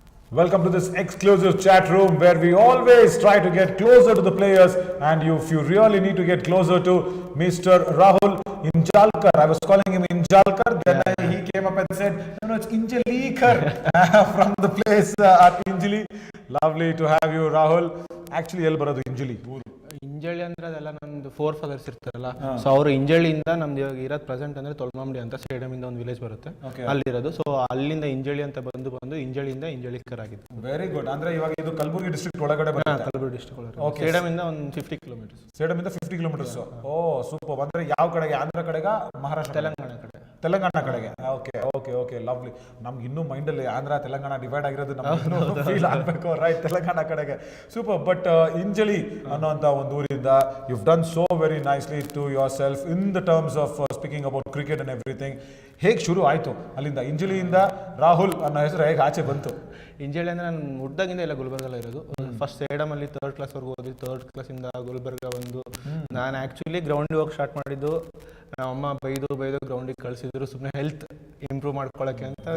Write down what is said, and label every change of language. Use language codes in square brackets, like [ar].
[en] Welcome to this exclusive chat room where we always try to get closer to the players, and if you really need to get closer to Mr. Rahul Injalkar. I was calling him Injalkar, then he came up and said, no, it's Injalikar from the place at Injali. Lovely to have you, Rahul. Actually, [kn] ಎಲ್ಲಿ ಬರೋದು ಇಂಜಲಿ? ಇಂಜಳಿ ಅಂದ್ರೆ ಅದೆಲ್ಲ ನಮ್ದು 4 fathers ಇರ್ತಾರಲ್ಲ, so ಅವರು ಇಂಜಳಿಯಿಂದ ನಮ್ದು ಇವಾಗ ಇರೋದು ಪ್ರೆಸೆಂಟ್ ಅಂದ್ರೆ ತೊಳ್ಮಾಂಬಡಿ ಅಂತ ಸ್ಟೇಡಿಯಂ ಇಂದ ಒಂದು ವಿಲೇಜ್ ಬರುತ್ತೆ, ಅಲ್ಲಿರೋದು. ಸೊ ಅಲ್ಲಿಂದ ಇಂಜಳಿ ಅಂತ ಬಂದು ಇಂಜಳಿಯಿಂದ ಇಂಜಳಿಕರಾಗಿದ್ದು. [en] Very good. [kn] ಅಂದ್ರೆ ಇವಾಗ ಇದು ಕಲಬುರಗಿ ಡಿಸ್ಟ್ರಿಕ್ಟ್ ಒಳಗಡೆ ಬರುತ್ತೆ. ಕಲಬುರಗಿ ಡಿಸ್ಟ್ರಿಕ್ಟ್ ಒಳಗಡೆ ಸ್ಟೇಡಿಯಂ ಇಂದ ಒಂದು 50 ಕಿಲೋಮೀಟರ್ಸ್. ಸ್ಟೇಡಿಯಂ ಇಂದ 50 ಕಿಲೋಮೀಟರ್ಸ್. ಓ ಸೂಪರ್. ಅಂದ್ರೆ ಯಾವ ಕಡೆಗೆ? ಆಂಧ್ರ ಕಡೆಗ, ಮಹಾರಾಷ್ಟ್ರ, ತೆಲಂಗಾಣ ಕಡೆಗೆ. Okay lovely. ನಮ್ಗೆ ಇನ್ನೂ ಮೈಂಡ್ ಅಲ್ಲಿ ಆಂಧ್ರ ತೆಲಂಗಾಣ ಡಿವೈಡ್ ಆಗಿರೋದು ನಮ್ಗೆ ಫೀಲ್ ಆಗ್ಬೇಕು, ರೈಟ್? ತೆಲಂಗಾಣ ಕಡೆಗೆ ಸೂಪರ್. ಬಟ್ ಇಂಜಳಿ ಅನ್ನೋಂಥ ಒಂದು ಊರಿಂದ [en] you've done so very nicely to yourself in the terms of speaking about cricket and everything. [kn] ಹೇಗೆ ಶುರು ಆಯಿತು ಅಲ್ಲಿಂದ? ಇಂಜಳಿಯಿಂದ ರಾಹುಲ್ ಅನ್ನೋ ಹೆಸರು ಹೇಗೆ ಆಚೆ ಬಂತು? ಇಂಜಳಿ ಅಂದರೆ ನಾನು ಹುಡ್ದಾಗಿಂದ ಇಲ್ಲ ಗುಲ್ಬರ್ಗಲ್ಲ ಇರೋದು. ಫಸ್ಟ್ ಸೇಡಮಲ್ಲಿ 3rd ಕ್ಲಾಸ್ವರೆಗೂ ಓದಿ, 3rd ಕ್ಲಾಸಿಂದ ಗುಲ್ಬರ್ಗ ಬಂದು ನಾನು ಆ್ಯಕ್ಚುಲಿ ಗ್ರೌಂಡಿಗೆ ಹೋಗಿ ಸ್ಟಾರ್ಟ್ ಮಾಡಿದ್ದು. ನಮ್ಮಮ್ಮ ಬೈದು ಗ್ರೌಂಡಿಗೆ ಕಳಿಸಿದ್ರು ಸುಮ್ಮನೆ ಹೆಲ್ತ್ ಇಂಪ್ರೂವ್ ಮಾಡ್ಕೊಳ್ಳೋಕ್ಕೆ ಅಂತ.